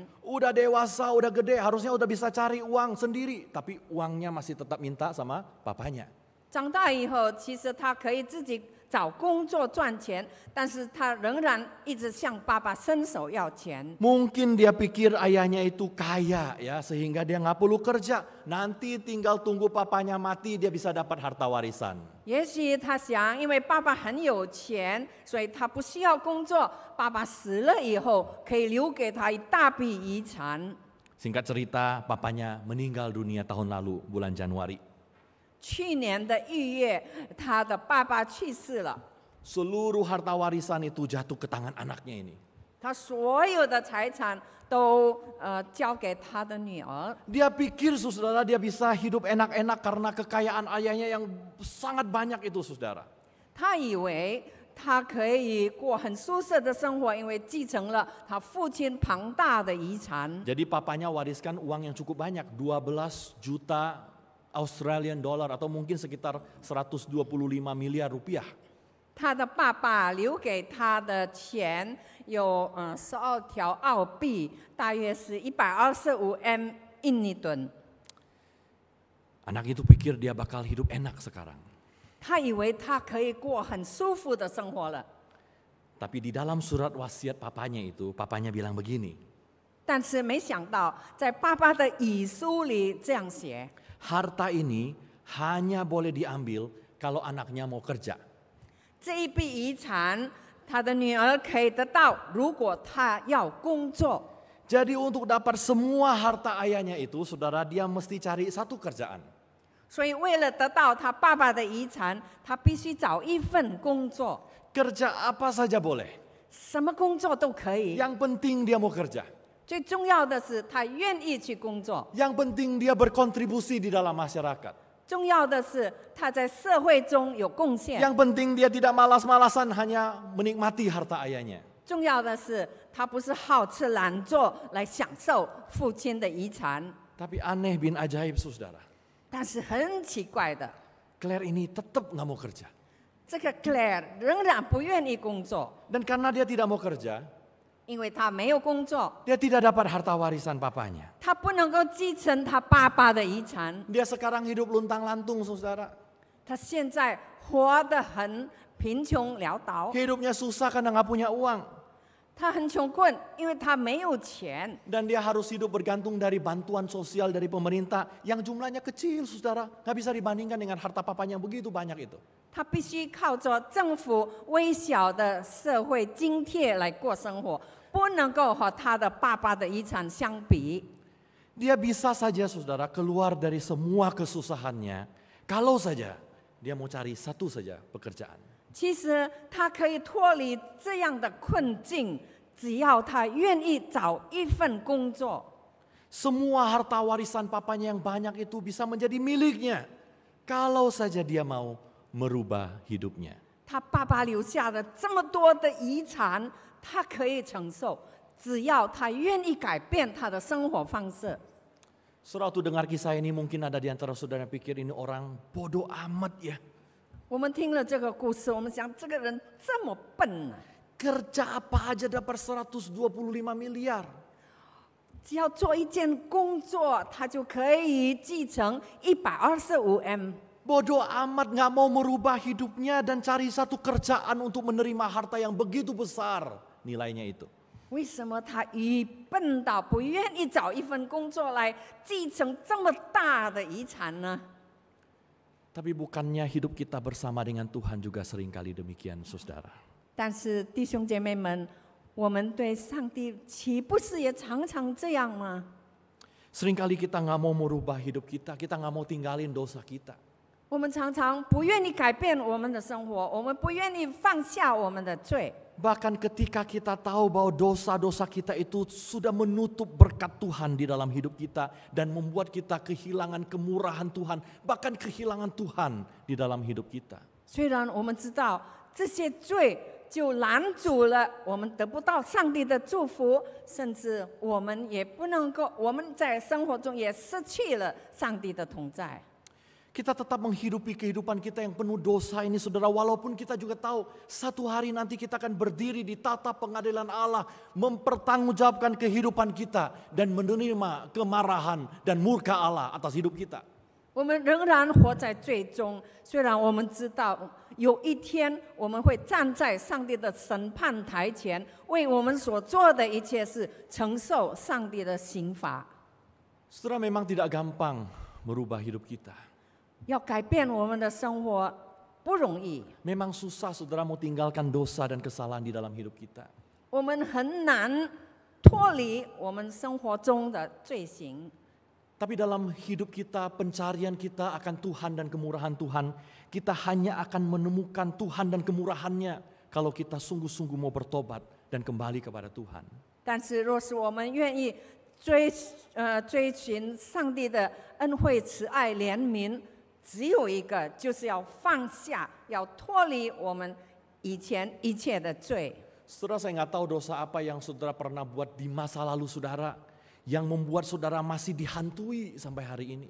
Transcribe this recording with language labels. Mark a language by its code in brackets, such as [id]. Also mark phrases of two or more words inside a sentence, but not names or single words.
[id] Udah dewasa, udah gede, harusnya udah bisa cari uang sendiri, tapi uangnya masih tetap minta sama papanya. [zh] 长大以后，其实他可以自己找工作赚钱，但是他仍然一直向爸爸伸手要钱。 [id] Mungkin dia pikir ayahnya itu kaya ya, sehingga dia nggak perlu kerja. Nanti tinggal tunggu papanya mati, dia bisa dapat harta warisan. [zh] 也许他想，因为爸爸很有钱，所以他不需要工作。爸爸死了以后，可以留给他一大笔遗产。 [id] Singkat cerita, papanya meninggal dunia tahun lalu, bulan Januari. [zh] 去年的1月，他的爸爸去世了， [id] Seluruh harta warisan itu jatuh ke tangan anaknya ini. [zh] 他所有的财产都交给他的女儿。 [id] Dia pikir saudara dia bisa hidup enak-enak karena kekayaan ayahnya yang sangat banyak itu saudara. [zh] 他以为他可以过很舒适的生活，因为继承了他父亲庞大的遗产。 [id] Jadi papanya wariskan uang yang cukup banyak, 12 juta [en] Australian dollar [id] atau mungkin sekitar 125 miliar rupiah. [zh] 他的爸爸留给他的钱有12条澳币，大约是125 M 印尼盾。 [id] Anak itu pikir dia bakal hidup enak sekarang. [zh] 他以为他可以过很舒服的生活了， [id] Tapi di dalam surat wasiat papanya itu, papanya bilang begini. [zh] 但是没想到在爸爸的遗书里这样写： [id] Harta ini hanya boleh diambil kalau anaknya mau kerja. [zh] 这一笔遗产，他的女儿可以得到，如果他要工作。 [id] Jadi untuk dapat semua harta ayahnya itu, saudara dia mesti cari satu kerjaan. [zh] 所以为了得到他爸爸的遗产，他必须找一份工作， [id] Kerja apa saja boleh. [zh] 什么工作都可以。 [id] Yang penting dia mau kerja. [zh] 最重要的是他愿意去工作， [id] Yang penting dia berkontribusi di dalam masyarakat. [zh] 重要的是他在社会中有贡献， [id] Yang penting dia tidak malas-malasan hanya menikmati harta ayahnya. [zh] 重要的是他不是好吃懒做来享受父亲的遗产。 [id] Tapi aneh bin ajaib saudara. [zh] 但是很奇怪的， [id] Claire ini tetap nggak mau kerja. [zh] 这个 Claire 仍然不愿意工作， [id] Dan karena dia tidak mau kerja, [zh] 因为他没有工作， [id] dia tidak dapat harta warisan papanya. [zh] 他不能够继承他爸爸的遗产。 [id] Dia sekarang hidup luntang-lantung saudara. [zh] 他现在活得很贫穷潦倒， [id] Hidupnya susah karena nggak punya uang. [zh] 他很穷困，因为他没有钱， [id] Dan dia harus hidup bergantung dari bantuan sosial dari pemerintah yang jumlahnya kecil saudara. Nggak bisa dibandingkan dengan harta papanya yang begitu banyak itu. [zh] 他必须靠着政府微小的社会津贴来过生活，不能够和他的爸爸的遗产相比。 [id] Dia bisa saja saudara keluar dari semua kesusahannya. Kalau saja dia mau cari satu saja pekerjaan. [zh] 其实他可以脱离这样的困境，只要他愿意找一份工作。 [id] Semua harta warisan papanya yang banyak itu bisa menjadi miliknya. Kalau saja dia mau merubah hidupnya. [zh] 他爸爸留下了这么多的遗产，他可以承受，只要他愿意改变他的生活方式。 [id] Saudara waktu dengar kisah ini mungkin ada di antara saudara yang pikir ini orang bodoh amat ya. [zh] 我们听了这个故事，我们想这个人这么笨啊， [id] Kerja apa aja dapat 125 miliar. [zh] 只要做一件工作，他就可以继承125 M。 [id] Bodoh amat nggak mau merubah hidupnya dan cari satu kerjaan untuk menerima harta yang begitu besar nilainya itu. [zh] 为什么他愚笨到不愿意找一份工作来继承这么大的遗产呢？ [id] Tapi bukannya hidup kita bersama dengan Tuhan juga seringkali demikian saudara. [zh] 但是弟兄姐妹们，我们对上帝岂不是也常常这样吗？ [id] Seringkali kita nggak mau merubah hidup kita nggak mau tinggalin dosa kita. [zh] 我们常常不愿意改变我们的生活，我们不愿意放下我们的罪。 [id] Bahkan ketika kita tahu bahwa dosa-dosa kita itu sudah menutup berkat Tuhan di dalam hidup kita dan membuat kita kehilangan kemurahan Tuhan, bahkan kehilangan Tuhan di dalam hidup kita. [zh] 虽然我们知道这些罪就拦阻了我们得不到上帝的祝福，甚至我们也不能够，我们在生活中也失去了上帝的同在。 [id] Kita tetap menghidupi kehidupan kita yang penuh dosa ini saudara. Walaupun kita juga tahu satu hari nanti kita akan berdiri di tatap pengadilan Allah. Mempertanggungjawabkan kehidupan kita dan menerima kemarahan dan murka Allah atas hidup kita. [zh] 我们仍然活在罪中，虽然我们知道有一天我们会站在上帝的审判台前，为我们所做的一切事承受上帝的刑罚。 [id] Saudara memang tidak gampang merubah hidup kita. [zh] 要改变我们的生活不容易， [id] Memang susah saudara mau tinggalkan dosa dan kesalahan di dalam hidup kita. [zh] 我们很难脱离我们生活中的罪行。 [id] Tapi dalam hidup kita, pencarian kita akan Tuhan dan kemurahan Tuhan, kita hanya akan menemukan Tuhan dan kemurahannya kalau kita sungguh-sungguh mau bertobat dan kembali kepada Tuhan. [zh] 但是若是我们愿意追寻上帝的恩惠、慈爱、怜悯，只有一个，就是要放下，要脱离我们以前一切的罪。 [id] Saudara, saya nggak tahu dosa apa yang saudara pernah buat di masa lalu saudara, yang membuat saudara masih dihantui sampai hari ini.